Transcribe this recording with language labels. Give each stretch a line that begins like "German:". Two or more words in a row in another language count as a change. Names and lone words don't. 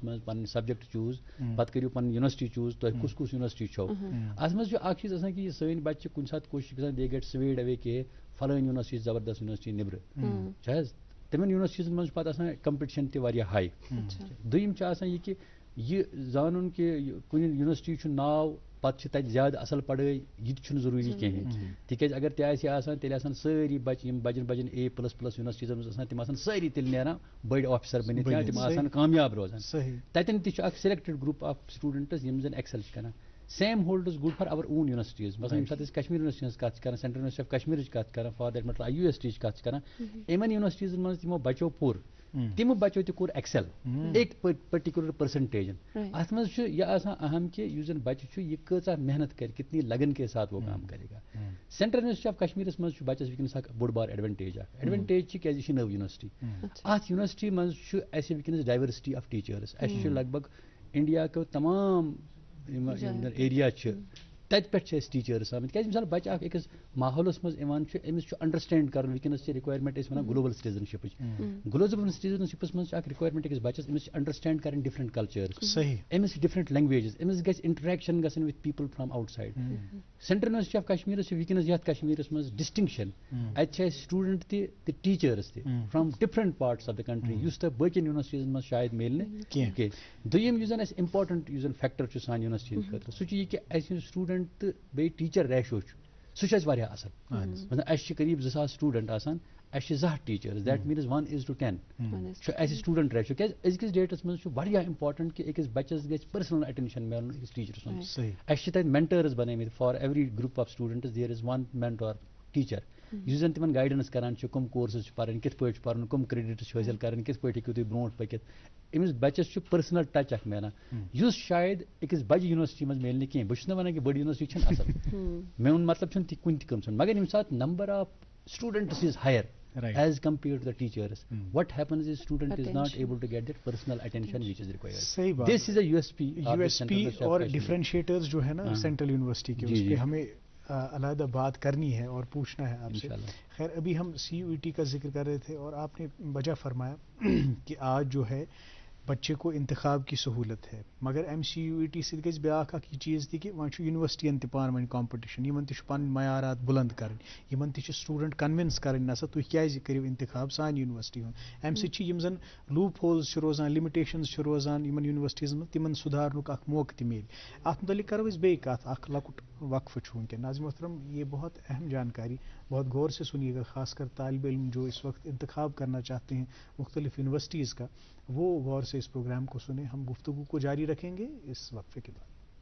Kashmiri: منٛز پنٕنۍ سبجیکٹ چوٗز پتہٕ کٔرِو پنٕنۍ یونیورسٹی چوٗز تۄہہِ کُس یونیورسٹی چھو اتھ منٛز چھُ اکھ چیٖز آسان کہِ یہِ سٲنۍ بچہِ چھِ کُنہِ ساتہٕ کوٗشِش گژھان
English: they get swayed away
Kashmiri: کہِ فلٲنۍ یونیورسٹی زبردست یونیورسٹی نیبرٕ چھِ حظ تِمن یونیورسٹیٖزن منٛز چھُ پتہٕ آسان کمپِٹِشن تہِ واریاہ ہاے دوٚیِم چھُ آسان یہِ کہِ یہِ زانُن کہِ کُنہِ یونیورسٹی چھُ ناو پتہٕ چھِ تَتہِ زیادٕ اصل پڑٲے یہِ تہِ چھُنہٕ ضروٗری کِہیٖنۍ تِکیازِ اگر تہِ آسہِ آسان تیٚلہِ آسان سٲری بچہِ یِم بجن A++ یونیورسٹیٖزن منٛز آسان تِم آسان سٲری تیٚلہِ نیران بٔڑۍ آفیسر بٔنِتھ یا تِم آسان کامیاب روزان تَتٮ۪ن تہِ چھُ اکھ
English: selected group of students
Kashmiri: یِم زن ایکسل چھِ کران
English: same holds good for our own universities
Kashmiri: مثلاً ییٚمہِ ساتہٕ أسۍ کشمیٖر یونیورسٹی ہٕنٛز کتھ چھِ کران سینٹرل یونیورسٹی آف کشمیٖرٕچ کتھ کران
English: for that matter
Kashmiri: IUST چہِ کتھ چھِ کران یِمن یونیورسٹیٖزن منٛز تِمو بچو پوٚر تِمو بچو تہِ کوٚر ایکسل ایک
English: particular percentages
Kashmiri: اتھ منٛز چھُ یہِ آسان اہم کہِ یُس زن بچہِ چھُ یہِ کۭژاہ محنت کرِ
Urdu: کتنی لگن کے ساتھ وہ کام کرے گا
Kashmiri: سینٹرل یونیورسٹی آف کشمیٖرس منٛز چھُ بچس وٕنکیٚنس اکھ بوٚڑ بار ایڈوانٹیج چھِ کیازِ یہِ چھِ نٔو یونیورسٹی اتھ یونیورسٹی منٛز چھُ اَسہِ وٕنکیٚنس
English: diversity of teachers
Kashmiri: اَسہِ چھُ لگ بگ انڈیاکیو تمام یِم ایریا چھِ تَتہِ پٮ۪ٹھ چھِ أسۍ ٹیٖچٲرٕس آمٕتۍ کیازِ مِثال بچہِ اکھ أکِس ماحولس منٛز یِوان چھُ أمِس چھُ انڈرسٹینڈ کرُن وٕنکیٚنس چھِ رِکوایرمنٹ أسۍ وَنان
English: global citizenship global citizenship
Kashmiri: منٛز چھِ اکھ رِکوایرمنٹ أکِس بچس أمِس چھِ انڈرسٹینڈ کرٕنۍ
English: different cultures
Kashmiri: أمِس چھِ ڈِفرنٹ لینگویجز أمِس گژھِ انٹریکشن گژھٕنۍ
English: with people from outside
Kashmiri: سینٹرل یونیورسٹی آف کشمیٖرس چھِ وٕنکیٚنس یتھ کشمیٖرس منٛز ڈِسٹنکشن اَتہِ چھِ اَسہِ سٹوٗڈنٹ تہِ ٹیٖچٲرٕس تہِ
English: from different parts of the country
Kashmiri: یُس تۄہہِ باقین یونیورسٹیٖزن منٛز شاید میلہِ نہٕ کینٛہہ دوٚیِم یُس زن اَسہِ اِمپاٹنٹ یُس زن فیکٹر چھُ سانہِ یونیورسٹی خٲطرٕ سُہ چھُ یہِ کہِ اَسہِ یُس سٹوٗڈنٹ تہٕ بیٚیہِ
English: teacher ratio
Kashmiri: چھُ سُہ چھُ اَسہِ واریاہ اصل مطلب اَسہِ چھِ قریٖب 2000 سٹوٗڈنٹ آسان اَسہِ چھِ 200 ٹیٖچٲرٕس
English: that means
Kashmiri: 1:10 چھُ اَسہِ
English: student ratio
Kashmiri: کیازِ أزکِس ڈیٹس منٛز چھُ واریاہ اِمپاٹنٹ کہِ أکِس بچس گژھِ
English: personal attention
Kashmiri: میلُن أکِس ٹیٖچر سُنٛد اَسہِ چھِ تَتہِ مینٹٲرٕس بنٲومٕتۍ
English: for every group of students there is one mentor teacher
Kashmiri: یُس زن تِمن گایڈنس کران چھُ کٕم کورسز چھِ پرٕنۍ کِتھ پٲٹھۍ چھُ پرُن کٕم کریڈِٹس چھِ حٲصِل کرٕنۍ کِتھ پٲٹھۍ ہیٚکِو تُہۍ برونٛٹھ پٔکِتھ أمِس بچس چھُ
English: personal touch
Kashmiri: اکھ میلان یُس شاید أکِس بجہِ یونیورسٹی منٛز میلہِ نہٕ کینٛہہ بہٕ چھُس نہٕ ونان کہِ بٔڑ یونیورسٹی چھنہٕ اصل میون مطلب چھُنہٕ تہِ کُنہِ تہِ قٕسمُک مگر ییٚمہِ ساتہٕ
English: number of students is higher as compared to the teachers what happens is student is not able to get that personal attention which is required this is a USP
Urdu: اور ڈفرینشیٹرز جو ہے نا سینٹرل یونیورسٹی کے اس پہ ہمیں علیحدہ بات کرنی ہے اور پوچھنا ہے آپ سے خیر ابھی ہم CUET کا ذکر کر رہے تھے اور آپ نے وجہ فرمایا کہ آج جو ہے بچے کو انتخاب کی سہولت ہے مگر
Kashmiri: MCUET سۭتۍ گژھِ بیٛاکھ اکھ یہِ چیٖز تہِ کہِ وۄنۍ چھُ یونیورسٹین تہِ پانہٕ ؤنۍ کمپِٹِشن یِمن تہِ چھُ پنٕنۍ معیارات بُلنٛد کرٕنۍ یِمن تہِ چھِ سٹوٗڈنٹ کنوِنس کرٕنۍ نسا تُہۍ کیازِ کٔرِو انتخاب سانہِ یونیورسٹی ہُنٛد امہِ سۭتۍ چھِ یِم زن لوٗپ ہولز چھِ روزان لِمِٹیشنز چھِ روزان یِمن یونیورسٹیٖزن منٛز تِمن سُدھارنُک اکھ موقعہٕ تہِ میلہِ اتھ متعلق کرو أسۍ بیٚیہِ کتھ اکھ لۄکُٹ وقفہٕ چھُ وٕنکٮ۪ن
Urdu: ناظرین محترم یہ بہت اہم جانکاری بہت غور سے سنیے گا خاص کر طالب علم جو اس وقت انتخاب کرنا چاہتے ہیں مختلف یونیورسٹیز کا وہ غور سے اس پروگرام کو سنیں ہم گفتگو کو جاری رکھیں گے اس وقفے کے بعد